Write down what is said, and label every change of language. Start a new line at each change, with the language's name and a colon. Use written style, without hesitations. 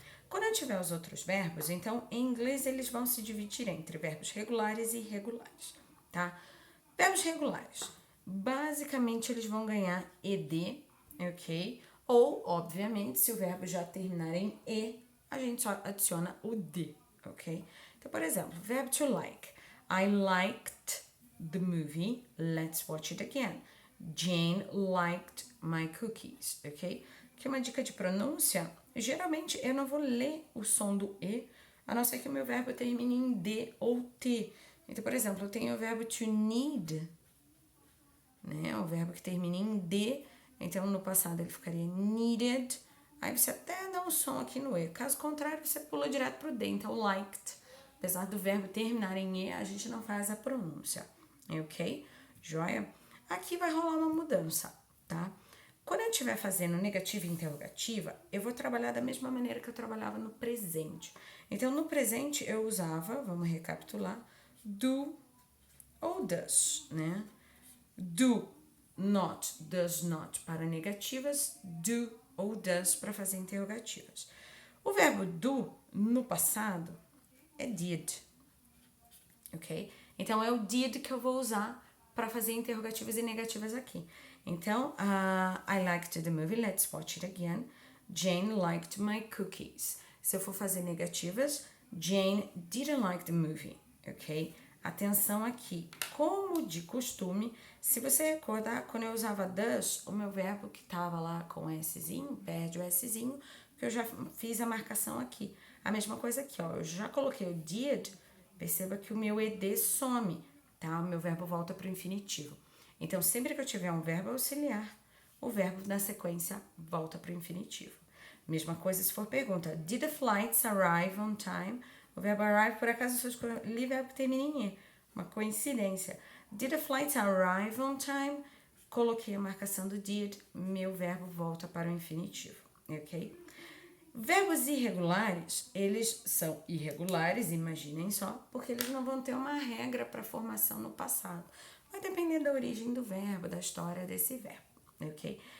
Portuguese: Quando eu tiver os outros verbos, então em inglês eles vão se dividir entre verbos regulares e irregulares, tá? Verbos regulares, basicamente eles vão ganhar ed, ok? Ou, obviamente, se o verbo já terminar em e, a gente só adiciona o de, ok? Então, por exemplo, verbo to like.
English: I liked the movie, let's watch it again. Jane liked my cookies, ok?
Portuguese: Que é uma dica de pronúncia. Geralmente eu não vou ler o som do E, a não ser que o meu verbo termine em D ou T. Então, por exemplo, eu tenho o verbo to need, né? O verbo que termina em D, então no passado ele ficaria needed. Aí você até dá um som aqui no E. Caso contrário, você pula direto pro D. Então, liked. Apesar do verbo terminar em E, a gente não faz a pronúncia. Ok? Joia? Aqui vai rolar uma mudança, tá? Quando eu estiver fazendo negativa e interrogativa, eu vou trabalhar da mesma maneira que eu trabalhava no presente. Então, no presente, eu usava, vamos recapitular, do ou does, né? Do not, does not para negativas, do ou does para fazer interrogativas. O verbo do no passado é did, ok? Então é o did que eu vou usar para fazer interrogativas e negativas aqui. Então,
English: I liked the movie, let's watch it again. Jane liked my cookies.
Portuguese: Se eu for fazer negativas,
English: Jane didn't like the movie, ok?
Portuguese: Atenção aqui, como de costume, se você recordar, quando eu usava does, o meu verbo que estava lá com Szinho, perde o Szinho, porque eu já fiz a marcação aqui. A mesma coisa aqui, ó, eu já coloquei o did, perceba que o meu ed some, tá? O meu verbo volta para o infinitivo. Então, sempre que eu tiver um verbo auxiliar, o verbo na sequência volta para o infinitivo. Mesma coisa se for pergunta,
English: did the flights arrive on time?
Portuguese: O verbo arrive, por acaso, eu só escolhi verbo que termina em E. Uma coincidência.
English: Did the flights arrive on time?
Portuguese: Coloquei a marcação do did, meu verbo volta para o infinitivo, ok? Verbos irregulares, eles são irregulares, imaginem só, porque eles não vão ter uma regra para formação no passado. Vai depender da origem do verbo, da história desse verbo, ok?